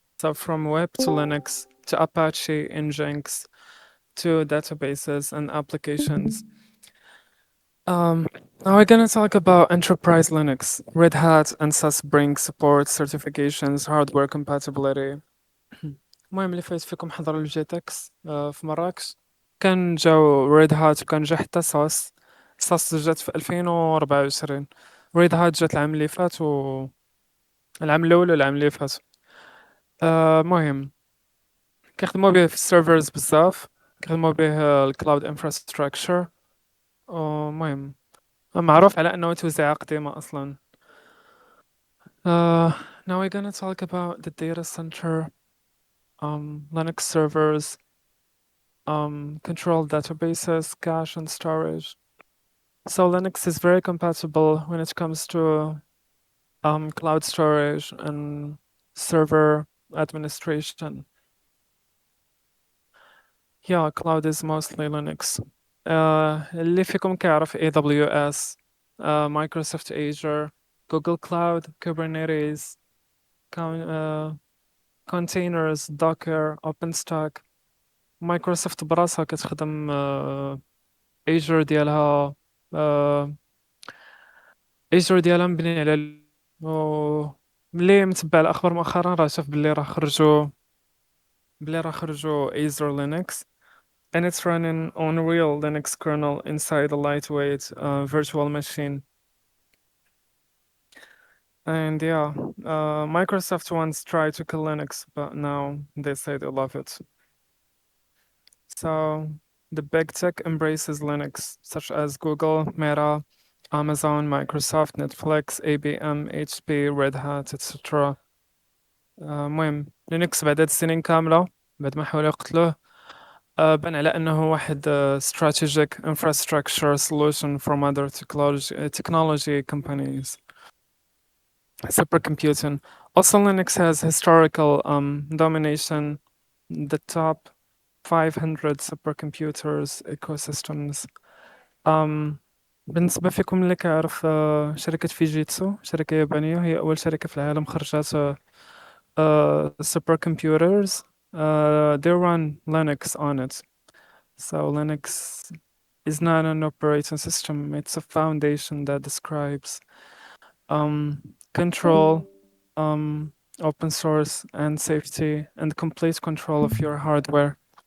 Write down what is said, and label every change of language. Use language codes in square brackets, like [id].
[en] So from web to Linux to Apache, Nginx to databases and applications. Now we're gonna talk about enterprise Linux. Red Hat and SAS bring support, certifications, hardware compatibility. [ar] المهم اللي فايت فيكم حضروا الجي تكس في مراكش، كان جاو ريد هات وكان جا حتى ساس. ساس جات في 2024، ريد هات جات العام اللي فات و العام الأول والعام اللي فات. مهم كيخدموا به في السيرفرز بزاف، كيخدموا به الكلاود انفراستراكشر. مهم معروف على أنه توزيعة قديمة أصلا. [en] Now we're gonna talk about the data center, Linux servers, control databases, cache and storage. So Linux is very compatible when it comes to cloud storage and server administration. Yeah, cloud is mostly Linux. [ar] اللي فيكم كيعرف [en] AWS, Microsoft Azure, Google Cloud, Kubernetes, containers, Docker, OpenStack. [ar] مايكروسوفت براسها كتخدم Azure ديالها. Azure ديالها مبني على ملي متبع الأخبار مؤخرا راه شاف بلي راه خرجوا Azure Linux [en] and it's running on real Linux kernel inside a lightweight virtual machine. And yeah, Microsoft once tried to kill Linux, but now they say they love it. So the big tech embraces Linux, such as Google, Meta, Amazon, Microsoft, Netflix, IBM, HP, Red Hat, etc. [ar] المهم لينكس بعد هاد السنين كاملة بعد ما حاولوا يقتلوه بان على أنه واحد [en] strategic infrastructure solution from other technology companies. Supercomputing. Also, Linux has historical domination. The top 500 supercomputers ecosystems. [ar] بالنسبة فيكم اللي كيعرف شركة فيجيتسو، شركة يابانية، هي أول شركة في العالم خرجت supercomputers. [en] They run Linux on it. So Linux is not an operating system, it's a foundation that describes control, open source, and safety, and complete control of your hardware.